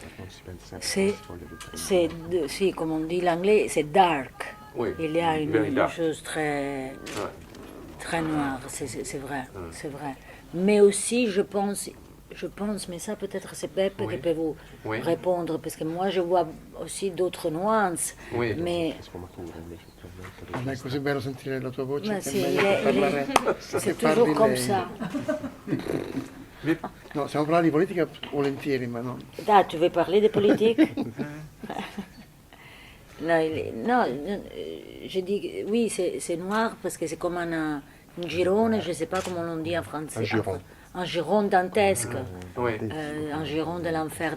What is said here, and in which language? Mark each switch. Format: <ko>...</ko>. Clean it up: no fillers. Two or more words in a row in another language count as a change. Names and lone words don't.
<fr>Si, comme on dit l'anglais, c'est dark. Oui, Il y a une dark. chose très noire, c'est vrai, c'est vrai. Mais aussi, je pense, Je pense, mais ça peut-être c'est Beppe Oui. qui peut vous Oui. répondre, parce que moi je vois aussi d'autres nuances, Oui. mais</fr> <it>Ma è così bello sentire la tua voce Ma che sì, è meglio che parlare.</it> <fr>c'est</fr> <it>che</it> <fr>toujours</fr> <it>parli</it> <fr>comme</fr> <it>lei.</it> <fr>ça.</fr> <it>No, stiamo parlando di politica volentieri, ma no.</it> <fr>Ah, tu veux parler de politique? Non, non, je dis oui, c'est noir parce que c'est comme un giron, je ne sais pas comment on dit en français. Un giron. Un giron dantesque. Oui. Un giron de l'enfer</fr>